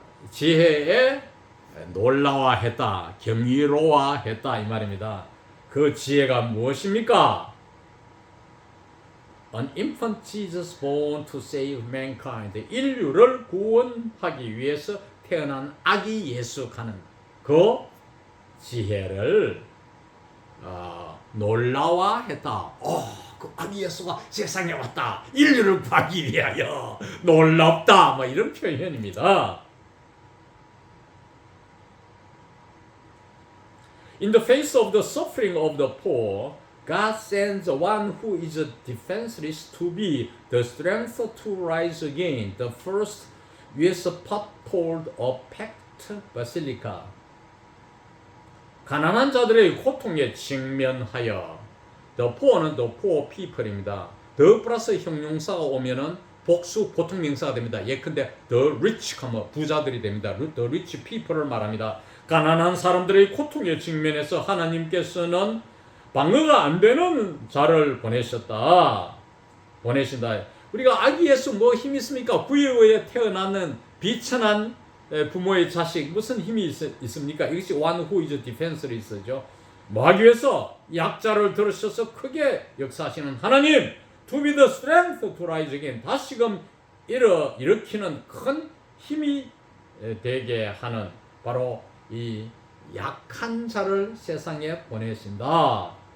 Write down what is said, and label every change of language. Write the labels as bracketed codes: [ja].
[ko] 지혜에 놀라워했다, 경이로워했다 이 말입니다. 그 지혜가 무엇입니까? [en] An infant Jesus born to save mankind. [ko] 인류를 구원하기 위해서 태어난 아기 예수 가는 그 지혜를 놀라워했다. 그 아기 예수가 세상에 왔다. 인류를 구하기 위하여 놀랍다. 뭐 이런 표현입니다. [en] In the face of the suffering of the poor, God sends one who is defenseless to be the strength to rise again. The first U.S. Pope told a packed basilica. [ko] 가난한 자들의 고통에 직면하여 [en] the poor [ko] 는 [en] the poor people [ko] 입니다. the 플러스 형용사가 오면은 복수 보통 명사가 됩니다. 예컨대 [en] the rich [ko] 하면 부자들이 됩니다. [en] the rich people [ko] 을 말합니다. 가난한 사람들의 고통에 직면해서 하나님께서는 방어가 안 되는 자를 보내신다. 우리가 아기 예수 뭐 힘이 있습니까? 구유에 태어나는 비천한 부모의 자식 무슨 힘이 있습니까? 이것이 [en] one who is defenseless [ko] 죠. 뭐 하기 위해서 약자를 들으셔서 크게 역사하시는 하나님, [en] to be the strength to rise again. [ko] 다시금 일으키는 큰 힘이 되게 하는 바로 이 약한 자를 세상에 보내신다.